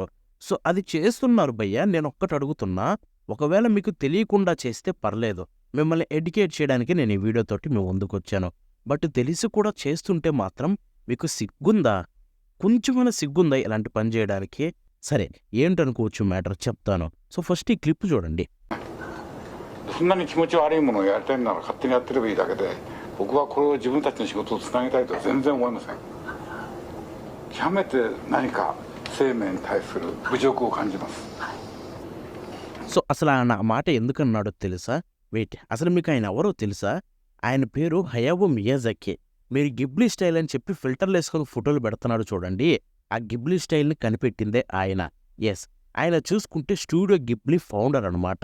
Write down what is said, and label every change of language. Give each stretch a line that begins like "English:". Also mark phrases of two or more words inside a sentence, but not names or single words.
Telugu: సో అది చేస్తున్నారు భయ్య, నేను ఒక్కటి అడుగుతున్నా, ఒకవేళ మీకు తెలియకుండా చేస్తే పర్లేదు, మిమ్మల్ని ఎడ్యుకేట్ చేయడానికి నేను ఈ వీడియోతోటి మీ ముందుకు వచ్చాను. బట్ తెలిసి కూడా చేస్తుంటే మాత్రం మీకు సిగ్గుందా? కొంచెమైనా సిగ్గుందా ఇలాంటి పని చేయడానికి? సరే ఏంటనుకోవచ్చు మ్యాటర్ చెప్తాను.
English: so first
Telugu: ఈ క్లిప్ చూడండి.
Japanese: そんなに気持ち悪いものをやりたいなら勝手にやってればいいだけで、僕はこれを自分たちの仕事をつなげたいとは全然思いません。極めて何か生命に対する侮辱を感じます。
Telugu: సో అసలు ఆయన ఆ మాట ఎందుకన్నాడో తెలుసా? వెయిట్, అసలు మీకు ఆయన ఎవరో తెలుసా? ఆయన పేరు హయావో మియాజాకి. మీరు గిబ్లీ స్టైల్ అని చెప్పి ఫిల్టర్లు వేసుకొని ఫోటోలు పెడుతున్నాడు చూడండి, ఆ గిబ్లీ స్టైల్ని కనిపెట్టిందే ఆయన. ఎస్, ఆయన చూసుకుంటే స్టూడియో గిబ్లీ ఫౌండర్ అనమాట.